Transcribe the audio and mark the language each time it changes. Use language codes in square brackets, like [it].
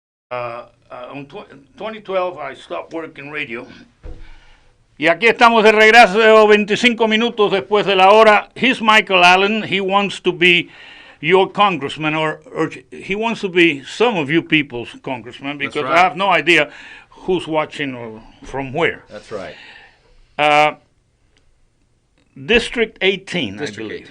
[en] In 2012 I stopped working radio. [es] Y aquí estamos de regreso 25 minutos después de la hora. [en] He's Michael Allen. He wants to be your congressman, or he wants to be some of you people's congressman, because right. I have no idea who's watching or from where. That's right. District 18, District I believe.